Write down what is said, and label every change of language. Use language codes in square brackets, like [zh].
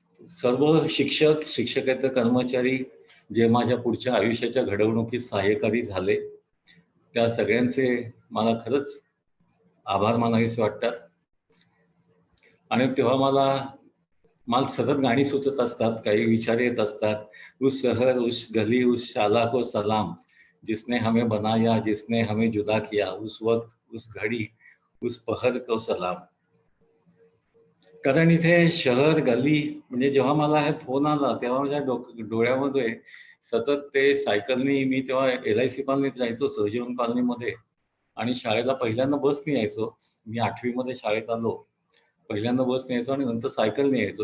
[mr] सर्व शिक्षकेतर कर्मचारी जे माझ्या पुढच्या आयुष्याच्या घडवणुकीत सहाय्यकारी झाले, त्या सगळ्यांचे मला खरंच आभार मानावेसे वाटतात. आणि तेव्हा मला सतत गाणी सुचत असतात, काही विचार येत असतात. [hi] उस शहर उस गली उस शाला को सलाम, जिसने हमें बनाया जिसने हमें जुदा किया, उस वक्त उस घड़ी उस पहर को सलाम. [mr] कारण इथे शहर गली म्हणजे जेव्हा मला हे फोन आला तेव्हा माझ्या डोळ्यामध्ये सतत ते सायकलनी, मी तेव्हा LIC कॉलनीत राहायचो, सहजीवन कॉलनीमध्ये, आणि शाळेला पहिल्यांदा बसने यायचो. मी 8वी मध्ये शाळेत आलो, पहिल्यांदा बसने यायचो आणि नंतर सायकलने यायचो.